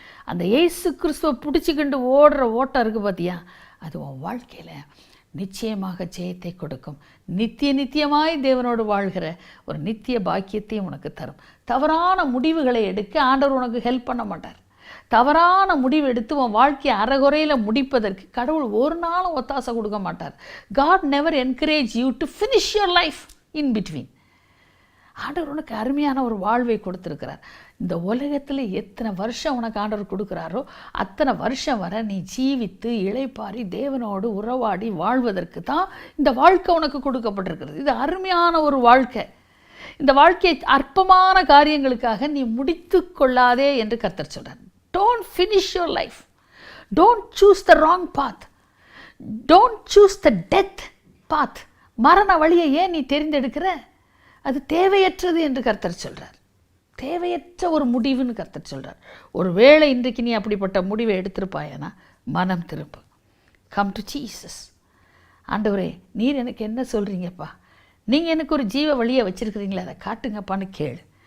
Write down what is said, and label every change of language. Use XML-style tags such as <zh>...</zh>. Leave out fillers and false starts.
<ta>அந்த இயேசு கிறிஸ்துவை பிடிச்சிக்கிண்டு ஓடுற ஓட்டம் இருக்குது பார்த்தியா, அது உன் வாழ்க்கையில் நிச்சயமாக ஜெயத்தை கொடுக்கும். நித்தியமாய் தேவனோடு வாழ்கிற ஒரு நித்திய பாக்கியத்தையும் உனக்கு தரும். தவறான முடிவுகளை எடுக்க ஆண்டவர் உனக்கு ஹெல்ப் பண்ண மாட்டார். தவறான முடிவு எடுத்து உன் வாழ்க்கையை அறகுறையில் முடிப்பதற்கு கடவுள் ஒரு நாளும் ஒத்தாசை கொடுக்க மாட்டார்.</ta> <en>God never encourage you to finish your life in between.</en> <ta>ஆண்டவர் உனக்கு அருமையான ஒரு வாழ்வை கொடுத்துருக்கிறார். இந்த உலகத்தில் எத்தனை வருஷம் உனக்கு ஆண்டவர் கொடுக்குறாரோ அத்தனை வருஷம் வரை நீ ஜீவித்து இளைப்பாரி தேவனோடு உறவாடி வாழ்வதற்கு தான் இந்த வாழ்க்கை உனக்கு கொடுக்கப்பட்டிருக்கிறது. இது அருமையான ஒரு வாழ்க்கை. இந்த வாழ்க்கையை அற்பமான காரியங்களுக்காக நீ முடித்து கொள்ளாதே என்று கர்த்தர் சொல்கிறார்.</ta> <en>Don't finish your life. Don't choose the wrong path. Don't choose the death path.</en> <ta>மரண வழியை ஏன் நீ தெரிந்தெடுக்கிற? அது தேவையற்றது என்று கர்த்தர் சொல்கிறார். தேவையற்ற ஒரு முடிவுன்னு கர்த்தர் சொல்கிறார். ஒரு வேளை இன்றைக்கு நீ அப்படிப்பட்ட முடிவை எடுத்திருப்பாயனா மனம் திருப்பு.</ta> <en>Come to Jesus.</en> <ta>ஆண்டவரே, நீர் எனக்கு என்ன சொல்கிறீங்கப்பா, நீங்கள் எனக்கு ஒரு ஜீவ வழியை வச்சுருக்கிறீங்களே, அதை காட்டுங்கப்பான்னு கேளு.</ta>